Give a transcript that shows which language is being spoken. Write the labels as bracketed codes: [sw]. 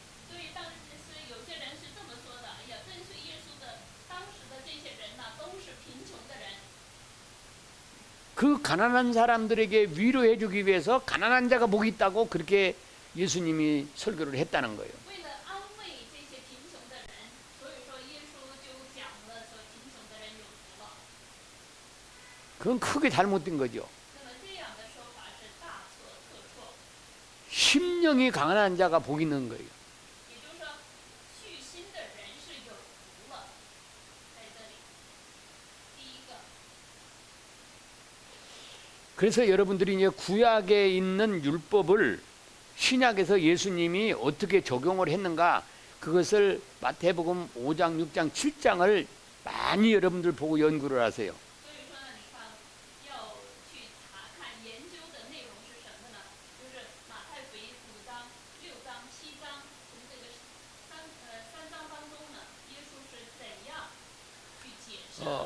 [zh] 所以当时是有些人是这么说的：哎呀，跟随耶稣的当时的这些人呢，都是贫穷的人。 [ko] 그 가난한 사람들에게 위로해 주기 위해서 가난한 자가 복이 있다고 그렇게 예수님이 설교를 했다는 거예요. [zh] 为了安慰这些贫穷的人，所以说耶稣就讲了说贫穷的人有福了。 [ko] 그건 크게 잘못된 거죠. [zh] 那么这样的说法是大错特错， [ko] 심령이 가난한 자가 복이 있는 거예요. [zh] 也就是说，虚心的人是有福了。在这里，第一个， [ko] 그래서 여러분들이 이제 구약에 있는 율법을 신약에서 예수님이 어떻게 적용을 했는가 그것을 마태복음 5장, 6장, 7장을 많이 여러분들 보고 연구를 하세요. [zh] 所以说呢，你看要去查看研究的内容是什么呢？就是马太福音5章、6章、7章，从这个三章当中呢，耶稣是怎样去解释？